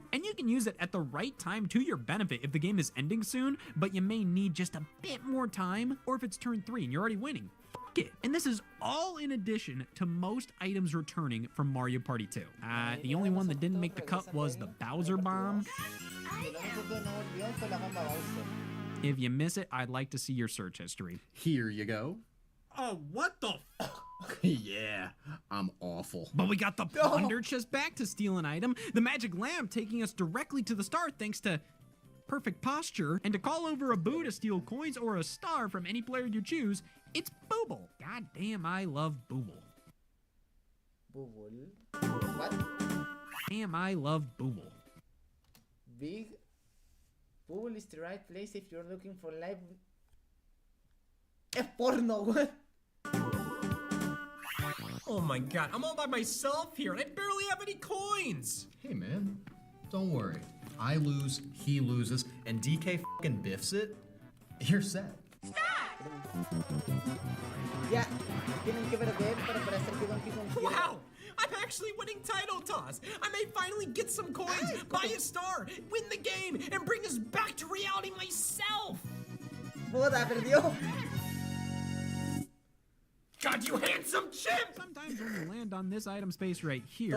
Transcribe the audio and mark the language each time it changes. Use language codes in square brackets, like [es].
[en] And you can use it at the right time to your benefit if the game is ending soon, but you may need just a bit more time, or if it's turn 3 and you're already winning. Fuck it. And this is all in addition to most items returning from Mario Party 2. The only one that didn't make the cut was the Bowser Bomb. [es] Y lo único que no volvió fue la bomba Bowser. [en] If you miss it, I'd like to see your search history. Here you go. Oh, what the Yeah, I'm awful. But we got the plunder chest back to steal an item, the magic lamp taking us directly to the start thanks to perfect posture, and to call over a boo to steal coins or a star from any player you choose, it's Booble. God damn, I love Booble. Bubble. What? Damn, I love Booble. Big. Bubble is the right place if you're looking for live. [es] Es porno, [en] what? Oh my god, I'm all by myself here and I barely have any coins. Hey man, don't worry. I lose, he loses, and DK fucking biffs it. You're set. [es] Ya, tienen que perder para hacer que Donkey Kong pierda. [en] Wow! I'm actually winning title toss. I may finally get some coins, buy a star, win the game, and bring us back to reality myself. [es] Boda, perdió. [en] God, you handsome chimp! Sometimes when you land on this item space right here,